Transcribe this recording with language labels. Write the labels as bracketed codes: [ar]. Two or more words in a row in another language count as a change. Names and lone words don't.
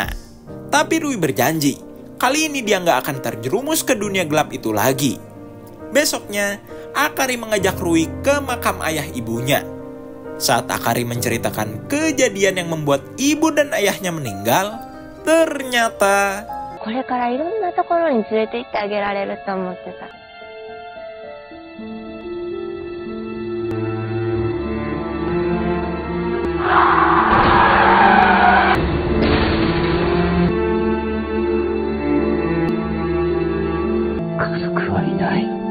[id] Tapi Rui berjanji, kali ini dia nggak akan terjerumus ke dunia gelap itu lagi. Besoknya, Akari mengajak Rui ke makam ayah ibunya. Saat Akari menceritakan kejadian yang membuat ibu dan ayahnya meninggal, ternyata [ja] これからいろんなところに連れて行ってあげられると思ってた。家族はいない。